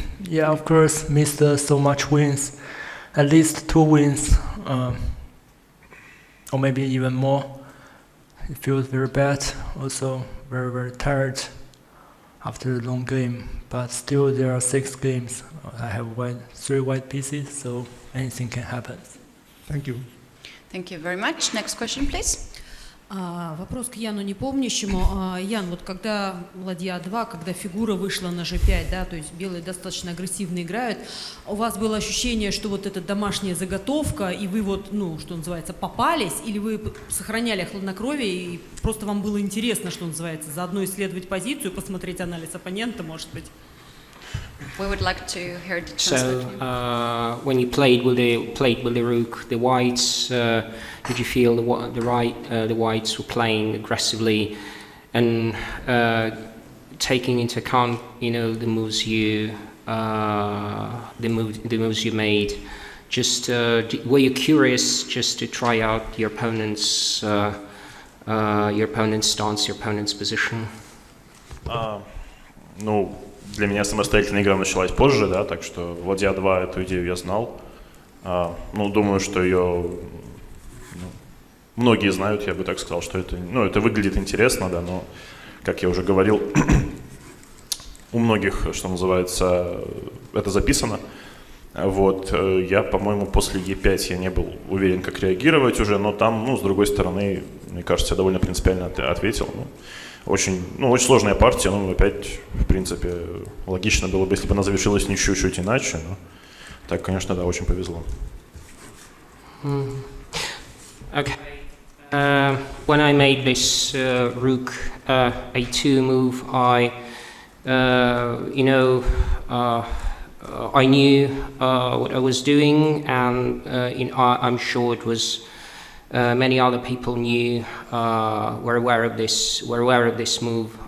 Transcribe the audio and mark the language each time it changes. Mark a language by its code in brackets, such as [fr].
[en] Yeah, of course, missed so much wins, at least 2 wins, or maybe even more. It feels very bad, also very, very tired after a long game, but still there are 6 games. I have 3 white pieces, so anything can happen. Thank you. Thank you very much. Next question, please. [ru] Вопрос к Яну непомнящему. Ян, вот когда ладья 2, когда фигура вышла на g5, да, то есть белые достаточно агрессивно играют, у вас было ощущение, что вот эта домашняя заготовка, и вы вот, ну, что называется, попались, или вы сохраняли хладнокровие, и просто вам было интересно, что называется, заодно исследовать позицию, посмотреть анализ оппонента, может быть? [en] We would like to hear the translation. So, when you played with the rook, the whites, did you feel the whites were playing aggressively and taking into account, you know, the moves you made? Just were you curious just to try out your opponent's stance, your opponent's position? [ru] Ну, для меня самостоятельная игра началась позже, да, так что ладья 2 эту идею я знал. Ну, думаю, что ее многие знают, я бы так сказал, что это, ну, это выглядит интересно, да, но, как я уже говорил, у многих, что называется, это записано. Вот, я, по-моему, после Е5 я не был уверен, как реагировать уже, но там, ну, с другой стороны, мне кажется, я довольно принципиально ответил. Ну, очень сложная партия, ну, опять, в принципе, логично было бы, если бы она завершилась не чуть-чуть иначе, но так, конечно, да, очень повезло. [en] Okay. When I made this rook a2 move, I knew what I was doing, and I'm sure it was many other people were aware of this move.